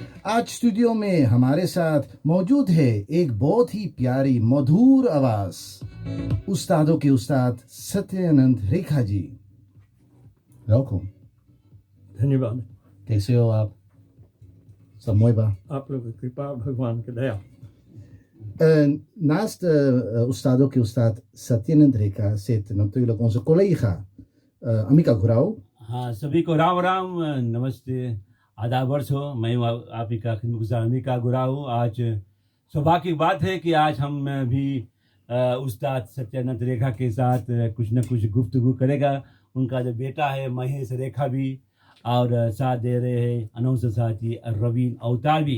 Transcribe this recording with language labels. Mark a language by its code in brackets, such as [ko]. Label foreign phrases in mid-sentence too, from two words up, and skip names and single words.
[hi] आज स्टूडियो में हमारे साथ मौजूद है एक बहुत ही प्यारी मधुर आवाज, उस्तादों के उस्ताद सत्यानंद रेखा जी। वेलकम। धन्यवाद। कैसे हो आप? सब mooi ba? आप लोगों की कृपा, भगवान की दया। [nl] Naast [hi] उस्तादों के उस्ताद [nl] Satyanand Rekha zit natuurlijk onze collega Amika Gurau. [hi] हाँ सभी को राम राम नमस्ते आदाब वर्ष हो। मैं हूँ आप ही का खिदमतगुजार अमिका गुराऊ। आज सौभाग्य की बात है कि आज हम भी उस्ताद सत्यानंद रेखा के साथ कुछ न कुछ गुफ्तगू करेगा। उनका जो बेटा है महेश रेखा भी और साथ दे रहे हैं अनाउंसर साथी रवीन अवतार भी।